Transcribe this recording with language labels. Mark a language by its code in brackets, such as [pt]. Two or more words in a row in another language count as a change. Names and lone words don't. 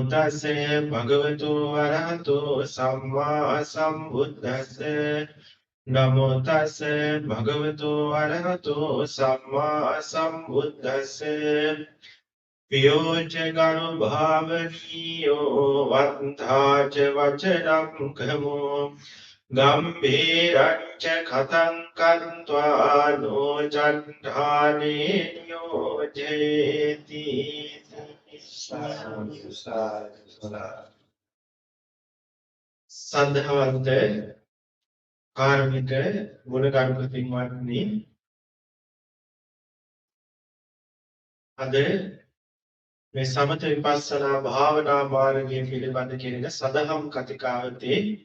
[pi] තස්සේ භගවතු අරහතෝ සම්මා සම්බුද්දස්සේ නමෝ තස්සේ භගවතු අරහතෝ සම්මා සම්බුද්දස්සේ පියෝචගනු භාවනීයෝ වත්තාච වචනං කමෝ ගම්භීරංච කතං කන්त्वा නොචණ්ඨානේ නියෝජේති Sadhu, sadhu, sadhu. [si] සද්ධාවන්ත කාර්මික ගුණගරුක පින්වත්නි අද මේ සමත විපස්සනා භාවනා මාර්ගය පිළිබඳ කෙරෙන සදහම් කතිකාවතේ